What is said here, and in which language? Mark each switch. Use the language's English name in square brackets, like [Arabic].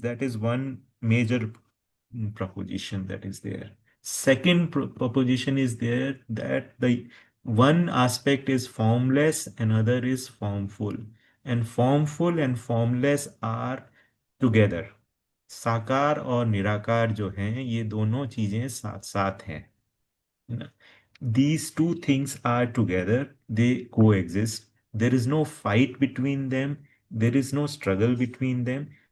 [English] That is one major proposition that is there. Second proposition is there, that the one aspect is formless, another is formful, and formful and formless are together. [Hindi] साकार और निराकार जो हैं, ये दोनों चीजें साथ साथ हैं. [English] These two things are together, they coexist. There is no fight between them, there is no struggle between them.